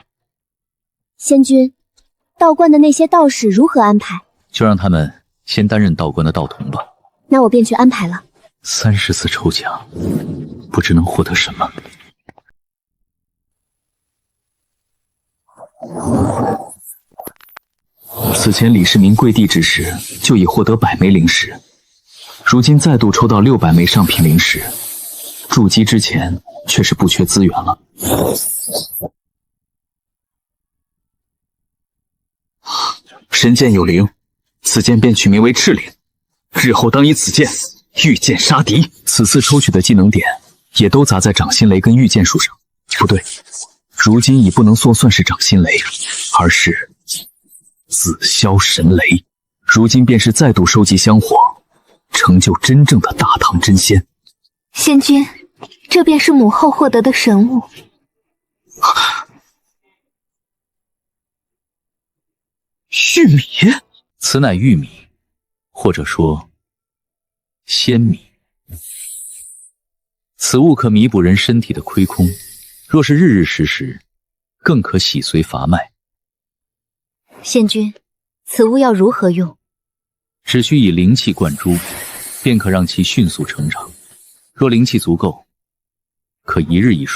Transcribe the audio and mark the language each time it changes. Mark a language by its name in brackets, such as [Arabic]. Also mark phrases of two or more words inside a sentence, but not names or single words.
[Chinese] 先君，道觀的那些道士如何安排？就讓他們先擔任道觀的道童吧。那我便去安排了。 30次抽獎，不知能獲得什麼。此前李世民跪地之時，就已獲得100枚靈石，如今再度抽到600枚上品靈石，築基之前卻是不缺資源了。神劍有靈，此劍便取名為赤靈，日後當以此劍御劍殺敵。此次抽取的技能點也都砸在掌心雷跟御劍術上。不對，如今已不能算是掌心雷，而是紫霄神雷。如今便是再度收集香火，成就真正的大唐真仙。先君，這便是母後獲得的神物。玉米？此乃玉米，或者說仙米。此物可彌補人身體的虧空，若是日日時時，更可洗髓伐脈。先君，此物要如何用？只需以靈氣灌注，便可讓其迅速成長。若靈氣足夠，可1日1熟。